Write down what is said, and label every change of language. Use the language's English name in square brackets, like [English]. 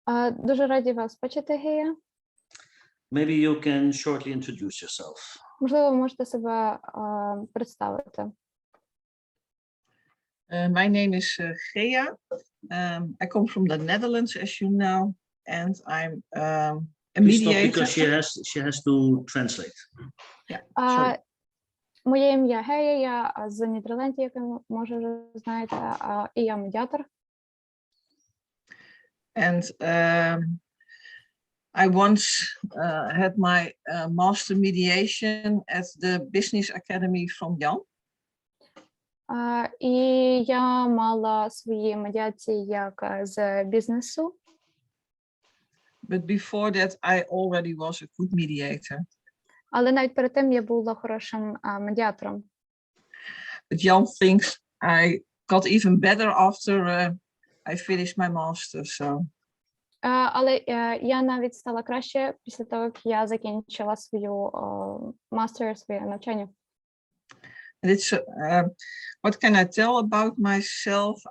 [Ukrainian] Дуже раді вас бачити, Гея. [English] Maybe you can shortly introduce yourself. [Ukrainian] Можливо, ви можете себе представити. [English] My name is Gea. I come from the Netherlands, as you know, and I'm a mediator. Because she has to translate. Yeah, sorry. [Ukrainian] Моє ім'я Гея, я з Нідерландів, як ви, може, вже знаєте, і я медіатор. [English] And I once had my master mediation at the Business Academy from Jan. [Ukrainian] І я мала свої медіації як з бізнесу. [English] But before that, I already was a good mediator. [Ukrainian] Але навіть перед тим я була хорошим медіатором. [English] But Jan thinks I got even better after I finished my master. So. [Ukrainian] Але я навіть стала краще після того, як я закінчила свою мастер, своє навчання. [English] It's what can I tell about myself?